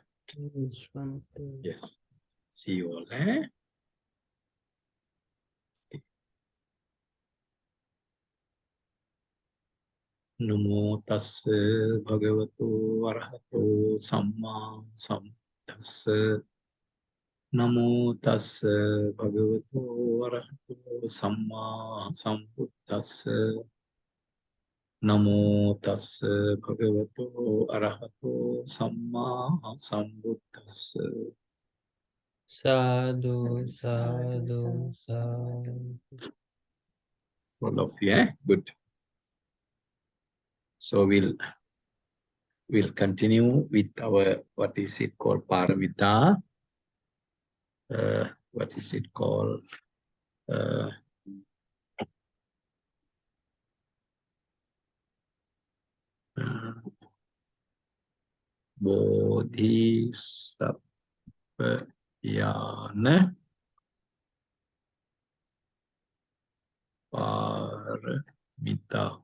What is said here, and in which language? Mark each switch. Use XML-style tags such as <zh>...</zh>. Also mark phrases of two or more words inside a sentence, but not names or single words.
<en>Yes. See you all. Eh?</en> <pi>Namo tassa bhagavato arahato samma sambuddhassa. Namo tassa bhagavato arahato samma sambuddhassa. Namo tassa bhagavato arahato samma sambuddhassa. Sadhu, sadhu, sadhu.</pi> <en>All of you, eh? Good. So we'll continue with our, what is it called, paramita. What is it called?</en> <sa>Bodhisattva dhyana paramita.</sa>